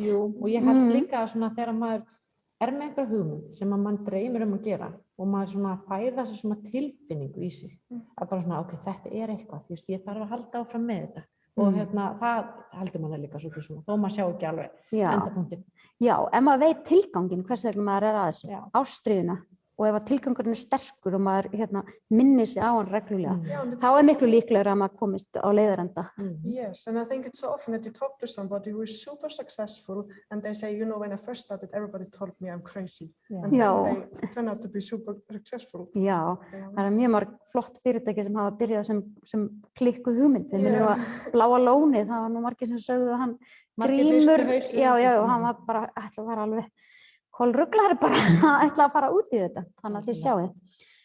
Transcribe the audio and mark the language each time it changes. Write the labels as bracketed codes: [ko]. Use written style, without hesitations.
[is] Jú, og ég held líka að svona þegar maður er með einhver hugmynd sem að mann dreymir að gera og maður svona fær þessi svona tilfinningu í sig að bara svona, ok, þetta er eitthvað, þú veist, ég þarf að halda áfram með þetta og það heldur manni líka svolítið svona, þó maður sjá ekki alveg endapunktinn. Já, ef maður veit tilganginn, hvers vegna maður er að þessu, ástríðuna og ef að tilgangurinn er sterkur og maður minnir sig á hann reglulega, þá er miklu líklegra að maður komist á leiðarenda. [en] Yes, and I think it's so often that you talk to somebody who is super successful and they say, you know, when I first started, everybody told me I'm crazy. And then they turn out to be super successful. [is] Já, það er mjög marg flott fyrirtæki sem hafa byrjað sem klikkuð hugmynd. Við minnum að Bláa lónið, það var nú margir sem sögðu að hann Grímur, hann var bara, ætla að vera alveg kolruglar bara að ætla að fara út í þetta, þannig að þið sjáið.